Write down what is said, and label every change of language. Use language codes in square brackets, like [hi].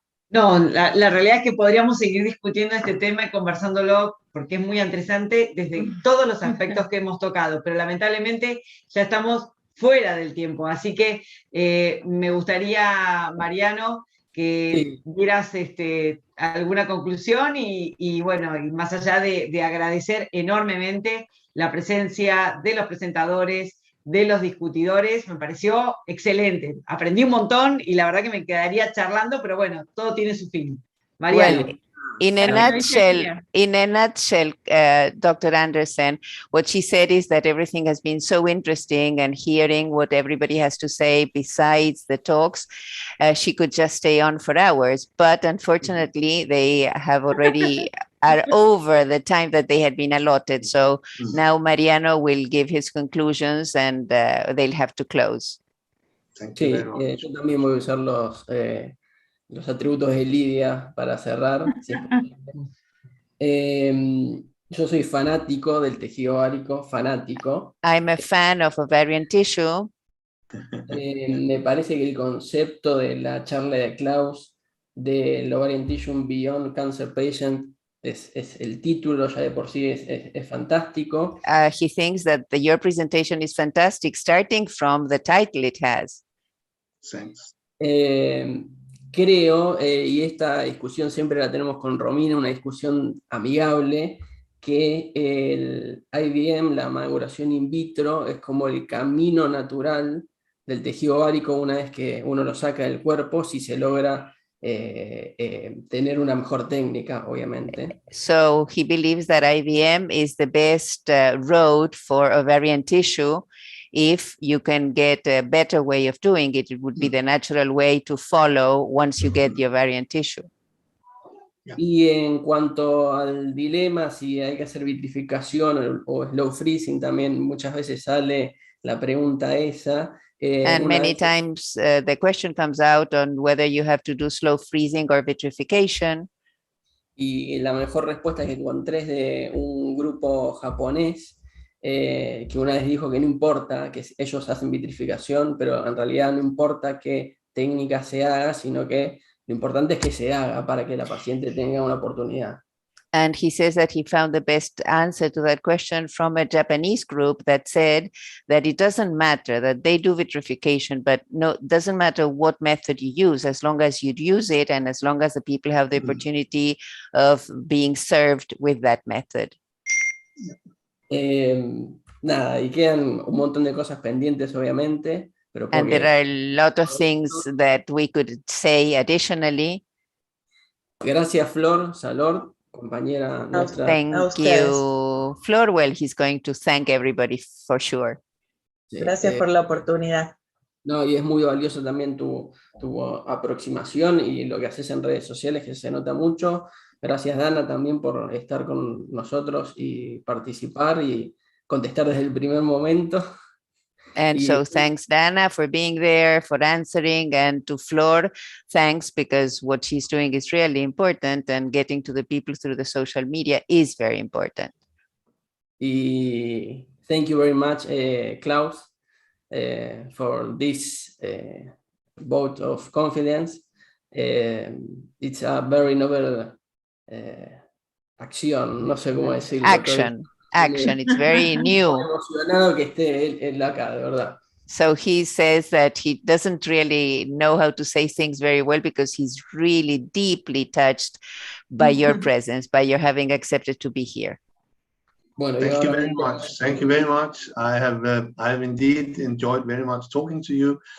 [es] No, la realidad es que podríamos seguir discutiendo este tema y conversándolo porque es muy interesante desde todos los aspectos que hemos tocado, pero lamentablemente ya estamos fuera del tiempo, así que me gustaría, Mariano, que dieras alguna conclusión y bueno, y más allá de agradecer enormemente la presencia de los presentadores, de los discutidores, me pareció excelente. Aprendí un montón y la verdad que me quedaría charlando, pero bueno, todo tiene su fin. Mariano. [en] Well, in a nutshell, Dr. Anderson, what she said is that everything has been so interesting, and hearing what everybody has to say besides the talks, she could just stay on for hours. But unfortunately, they have already are over the time that they had been allotted. So now Mariano will give his conclusions and they'll have to close. [es] Sí, yo también voy a usar los atributos de Lidia para cerrar. Yo soy fanático del tejido ovárico, fanático. [en] I'm a fan of ovarian tissue. [es] Me parece que el concepto de la charla de Klaus del [en] Ovarian Tissue Beyond Cancer Patient [es] es el título ya de por sí es fantástico. [en] He thinks that your presentation is fantastic, starting from the title it has. Thanks. [es] Creo, y esta discusión siempre la tenemos con Romina, una discusión amigable, que el IVM, la maduración in vitro, es como el camino natural del tejido ovárico una vez que uno lo saca del cuerpo, si se logra tener una mejor técnica, obviamente. [en] So he believes that IVM is the best road for ovarian tissue. If you can get a better way of doing it, it would be the natural way to follow once you get the ovarian tissue. [es] Y en cuanto al dilema, si hay que hacer vitrificación o slow freezing, también muchas veces sale la pregunta esa. [en] And many times the question comes out on whether you have to do slow freezing or vitrification. [es] Y la mejor respuesta que encontré es de un grupo japonés que una vez dijo que no importa, que ellos hacen vitrificación, pero en realidad no importa qué técnica se haga, sino que lo importante es que se haga para que la paciente tenga una oportunidad. [en] And he says that he found the best answer to that question from a Japanese group that said that it doesn't matter that they do vitrification, but no, it doesn't matter what method you use, as long as you use it and as long as the people have the opportunity of being served with that method. [es] Nada, y quedan un montón de cosas pendientes, obviamente. Pero [en] and there are a lot of things that we could say additionally. [es] Gracias, Flor, Salor. compañera nuestra. [en] Thank [es] ustedes. [en] you, Flor. Well, he's going to thank everybody for sure. [es] Sí, Gracias por la oportunidad. no, y es muy valioso también tu aproximación y lo que haces en redes sociales, que se nota mucho. Gracias, Dana, también por estar con nosotros y participar y contestar desde el primer momento. [en] And so thanks, Dana, for being there, for answering, and to Flor, thanks, because what she's doing is really important, and getting to the people through the social media is very important. [es] Y [en] thank you very much, Klaus, for this vote of confidence. It's a very noble [es] acción, no sé cómo decirlo. [en] Action, it's very new. [es] Emocionado que esté él acá, de verdad. [en] So he says that he doesn't really know how to say things very well because he's really deeply touched by your presence, by your having accepted to be here. [es] Bueno, [en] thank you very much. Thank you very much. I have indeed enjoyed very much talking to you.